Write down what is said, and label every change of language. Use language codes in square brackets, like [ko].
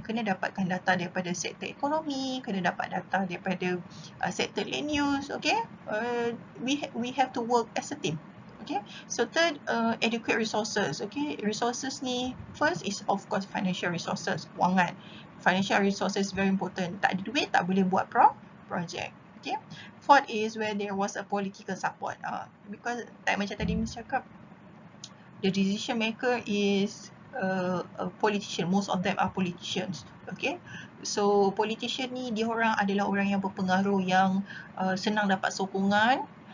[ms] Kena dapatkan data daripada sektor ekonomi, kena dapat data daripada sektor land use. [en] Okay, we have to work as a team. Okay, so third, adequate resources. Okay, resources [ms] ni [en] first is of course financial resources, [ms] kewangan. [en] Financial resources is very important. [ms] Tak ada duit tak boleh buat project. [en] Okay, fourth is where there was a political support. Because [ms] macam tadi Miss cakap, [en] the decision maker is a politician. Most of them are politicians. Okay, so politician [ms] ni dia orang adalah orang yang berpengaruh, yang senang dapat sokongan.